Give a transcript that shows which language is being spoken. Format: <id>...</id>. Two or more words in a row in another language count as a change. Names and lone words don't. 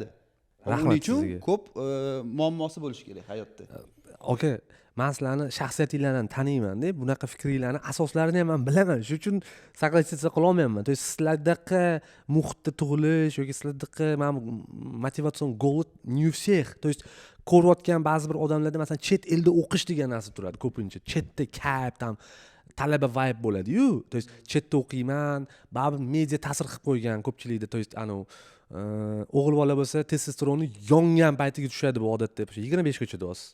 <uz>Rahmat sizga. Ko'p muammosi bo'lishi kerak hayotda. Aka, men sizlarni shaxsiyatinglarni taniyman-da, bunaqa fikringlarni asoslarini ham men bilaman. Shuning uchun soglasitsiya qila olmayman.</uz> <ru>То есть</ru> <uz>sizlardaqa muhitda tug'ilish yoki sizlardaqa motivatsion</uz> <ru>голод не у всех. То есть</ru> <uz>ko'rayotgan ba'zi bir odamlarda masalan chet elda o'qish degan narsa turadi ko'pincha. Chetda tam talaba vibe bo'ladi-yu.</uz> <ru>То есть</ru> <uz>chetda o'qiyman, baribir media ta'sir qilib qo'ygan ko'pchilikda.</uz> <ru>То есть</ru> <uz>o'g'il bola bo'lsa testosteroni yongan paytiga tushadi bu odatda 25 gacha deyapsiz.</uz>